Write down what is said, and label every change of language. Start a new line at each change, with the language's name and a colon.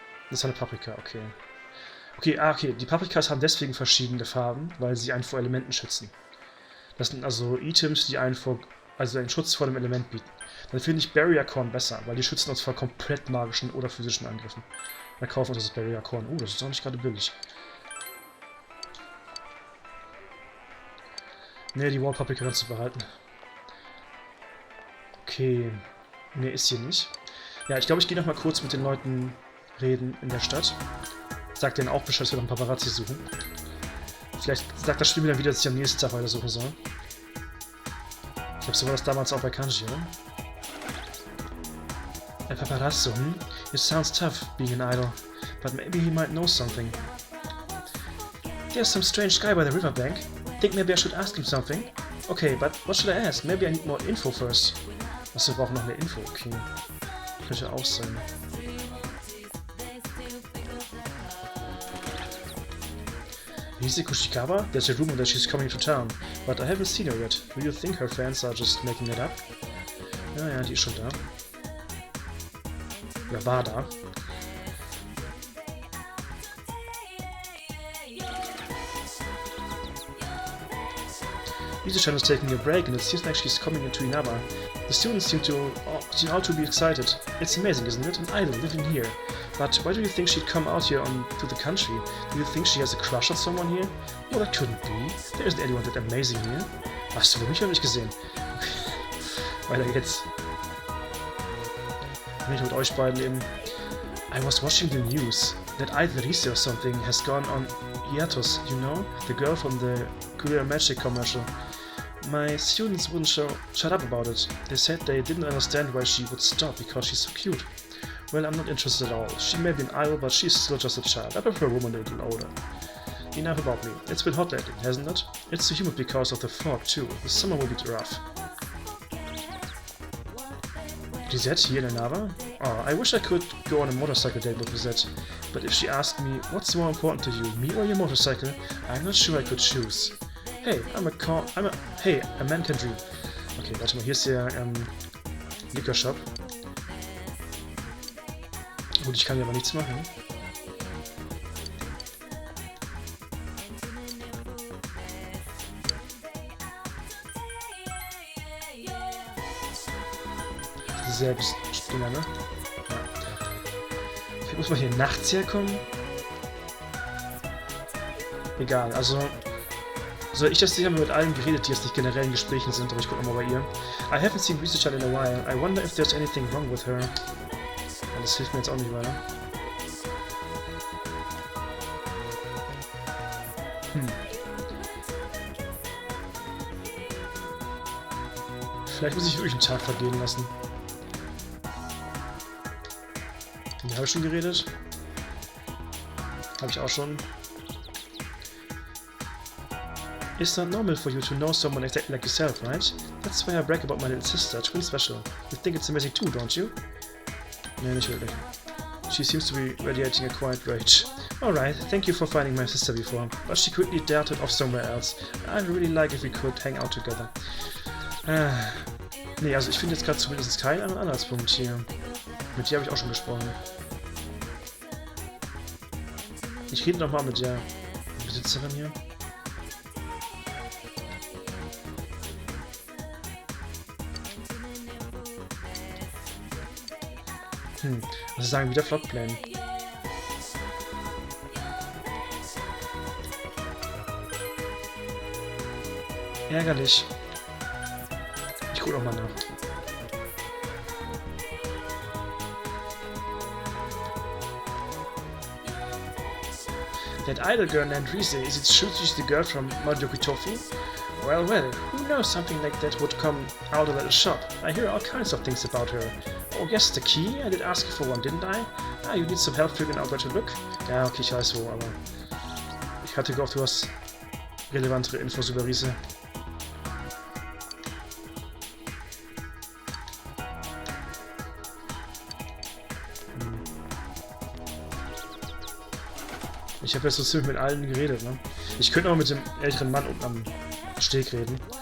German: Das ist eine Paprika, okay. Okay, die Paprikas haben deswegen verschiedene Farben, weil sie einen vor Elementen schützen. Das sind also Items, die einen Schutz vor dem Element bieten. Dann finde ich Barrier Corn besser, weil die schützen uns vor komplett magischen oder physischen Angriffen. Dann kaufen wir uns das Barrier Corn. Das ist auch nicht gerade billig. Ne, die Wall Paprika kannst du behalten. Okay. Ne, ist hier nicht. Ja, ich glaube, ich gehe noch mal kurz mit den Leuten reden in der Stadt. Sag denen auch Bescheid, dass wir noch einen Paparazzi suchen. Vielleicht sagt das Spiel mir dann wieder, dass ich am nächsten Tag weiter suchen soll. Ich glaube, so war das damals auch bei Kanji, oder?
English: A paparazzo, hm? It sounds tough, being an idol. But maybe he might know something. There's some strange guy by the riverbank. Think maybe I should ask him something? Okay, but what should I ask? Maybe I need more info first.
German: Achso, wir brauchen noch mehr Info, okay. Könnte auch sein. Riseko Shikawa?
English: There's a rumor that she's coming to town, but I haven't seen her yet. Do you think her fans are just making it up?
German: Ja, die ist schon da. Ja, war da.
English: Yuzu-chan is taking a break and it seems like she's coming into Inaba. The students seem all to be excited. It's amazing, isn't it? An idol living here. But why do you think she'd come out here to the country? Do you think she has a crush on someone here? Oh, that couldn't be. There isn't anyone that amazing here.
German: Hast du mich noch nicht gesehen? Weiter geht's. Wenn ich mit euch beiden eben...
English: I was watching the news. That idol Rise or something has gone on hiatus, you know? The girl from the Career Magic commercial. My students wouldn't shut up about it. They said they didn't understand why she would stop because she's so cute. Well, I'm not interested at all. She may be an idol, but she's still just a child. I prefer a woman a little older. Enough about me. It's been hot lately, hasn't it? It's too humid because of the fog, too. The summer will be rough. Lisette here in Inaba? Oh, I wish I could go on a motorcycle date with Lisette. But if she asked me, what's more important to you, me or your motorcycle, I'm not sure I could choose. Hey, a man can dream.
German: Okay, warte mal, hier ist der Liquor Shop. Gut, ich kann hier aber nichts machen. Selbst Dinger, ne? Ja. Vielleicht muss man hier nachts herkommen. Egal, also So, ich dachte, sie haben mit allen geredet, die jetzt nicht generell in Gesprächen sind, aber ich gucke nochmal bei ihr.
English: I haven't seen Research in a while. I wonder if there's anything wrong with her.
German: Ja, das hilft mir jetzt auch nicht weiter. Vielleicht muss ich wirklich einen Tag vergehen lassen. Die habe ich schon geredet. Habe ich auch schon.
English: It's not normal for you to know someone exactly like yourself, right? That's why I brag about my little sister. It's really special. You think it's amazing too, don't you?
German: Nee, nicht wirklich.
English: She seems to be radiating a quiet rage. Alright, thank you for finding my sister before, but she quickly darted off somewhere else. I'd really like if we could hang out together.
German: Nee, also ich finde jetzt gerade zumindest keinen Anhaltspunkt hier. Mit dir habe ich auch schon gesprochen. Ich rede nochmal mit der Besitzerin hier. Also sagen wieder Flottplan. Ärgerlich. Ich gucke noch mal nach.
English: That idle girl named Rise, is it true she's the girl from Madoki Tofu? Well, well, who knows, something like that would come out of that shop. I hear all kinds of things about her. Oh yes, the key? I did ask you for one, didn't I? Ah, you need some help figuring out where to look?
German: Ja, okay, ich weiß wo, aber... Ich hatte gehofft, du hast relevantere Infos über Rise. Ich habe jetzt so ziemlich mit allen geredet, ne? Ich könnte auch mit dem älteren Mann unten am Steg reden.